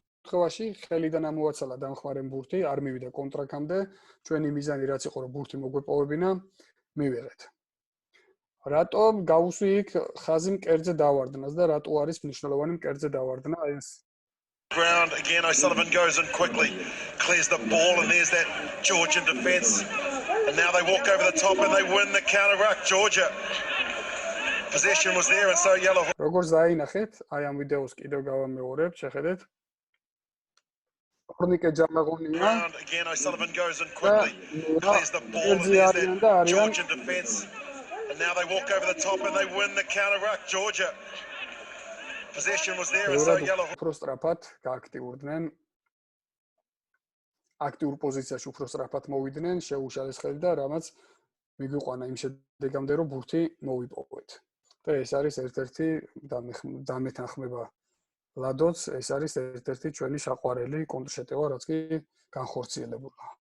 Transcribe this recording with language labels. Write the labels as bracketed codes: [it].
[ka] ხევაში ხელიდან ამოაცალა დამხმარე ბურთი, არ მივიდა კონტრაკამდე, ჩვენი მიზანი რაც იყო რომ ბურთი მოგვეპოვებინა, მივიღეთ. რატომ გავუსვი იქ ხაზი მკერდზე დავარდნას და რატო არის მნიშვნელოვანი მკერდზე დავარდნა ეს [en] Ground again, O'Sullivan goes in quickly, clears the ball, and there's that Georgian defence. And now they walk over the top and they win the counter ruck. Georgia. Possession was there, and so yellow. [ka] როგორც დაინახეთ, აი ამ ვიდეოს კიდევ გავამეორებ, შეხედეთ. [en] Control again, O'Sullivan goes in quickly, clears the ball, and there's that Georgian defence. And now they walk over the top and they win the counter ruck. Georgia. Possession was there, and so yellow. [ka] უფრო სწრაფად გააქტიურდნენ. აქტიურ პოზიციაში უფრო სწრაფად მოვიდნენ, შეუშალეს ხელი და რამაც მიგვიყვანა იმ შედეგამდე, რომ ბურთი მოვიპოვეთ. და ეს არის ერთ-ერთი დამეთანხმება ლადოც, ეს არის ერთ-ერთი ჩვენი საყვარელი კონტრშეტევა, რაც კი განხორციელებულა.